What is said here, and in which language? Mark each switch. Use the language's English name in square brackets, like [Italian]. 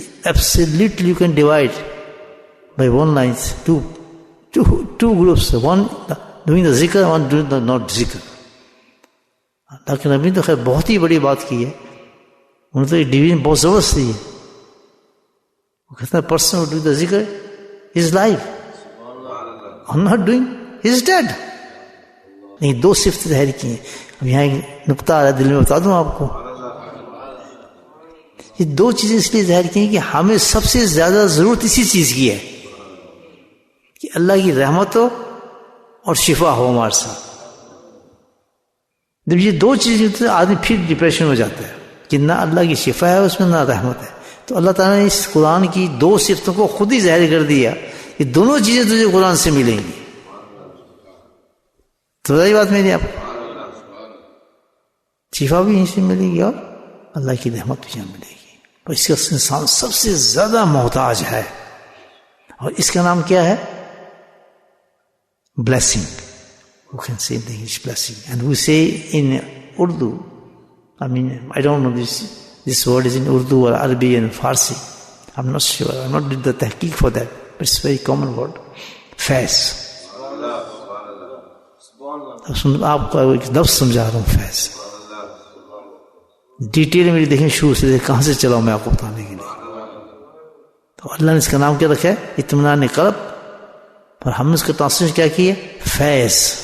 [English] Absolutely you can divide by one line, two groups, one doing the zikr, one doing the not zikr. [Urdu] لیکن ابھی تو خیر بہت ہی بڑی بات کی ہے، انہوں نے تو یہ ڈویژن بہت زبردست دی ہے، وہ کہتا ہے person [English] who doing the zikr is alive, I'm not doing, he is dead. [Urdu] نہیں، دو صفت ظاہر کی ہیں، اب یہاں ایک نقطہ آ رہا ہے دل میں، بتا دوں آپ کو، یہ دو چیزیں اس لیے ظاہر کی ہیں کہ ہمیں سب سے زیادہ ضرورت اسی چیز کی ہے کہ اللہ کی رحمت ہو اور شفا ہو ہمارے ساتھ۔ جب یہ دو چیزیں ہوتی ہیں آدمی پھر ڈپریشن ہو جاتا ہے کہ نہ اللہ کی شفا ہے اس میں، نہ رحمت ہے۔ تو اللہ تعالیٰ نے اس قرآن کی دو صفتوں کو خود ہی ظاہر کر دیا کہ دونوں چیزیں تجھے قرآن سے ملیں گی۔ تو وہی بات میری، آپ شفا بھی یہیں سے ملے گی اور اللہ کی رحمت بھی یہاں ملے گی۔ تو اس کا انسان سب سے زیادہ محتاج ہے. اور اس کا نام کیا ہے؟ blessing. [English] Who can say in the English blessing? And we say in Urdu, I mean, I don't know this word is in Urdu or Arabic and Farsi. I'm not sure. I'm not did the tahqiq for that. But it's a very common word. [Urdu] Faiz. آپ کو ایک لفظ سمجھا رہا ہوں. فیض detail میں دیکھیں شروع سے کہاں سے چلاؤں میں آپ کو بتانے کے لیے. تو اللہ نے اس کا نام کیا رکھا ہے؟ اطمینان قلب. اور ہم نے اس کا ٹرانسلیشن کیا کی ہے؟ فیض.